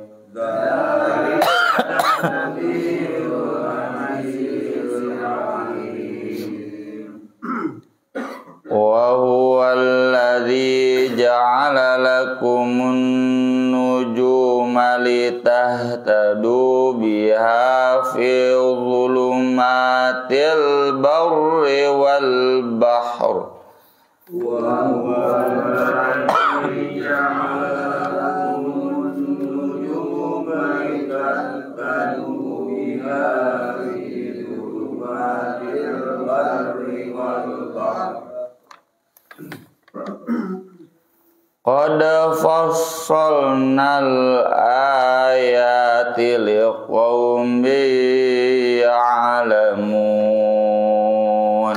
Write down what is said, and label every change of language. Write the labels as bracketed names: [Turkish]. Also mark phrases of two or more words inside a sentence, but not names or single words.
[Arabic] وهو الذي جعل لكم النجوم لتهتدوا بها في ظلمات البر والبحر. وهو الذي جعل لكم النجوم لتهتدوا بها في ظلمات البر والبحر. قد فصلنا الآيات لقوم يعلمون.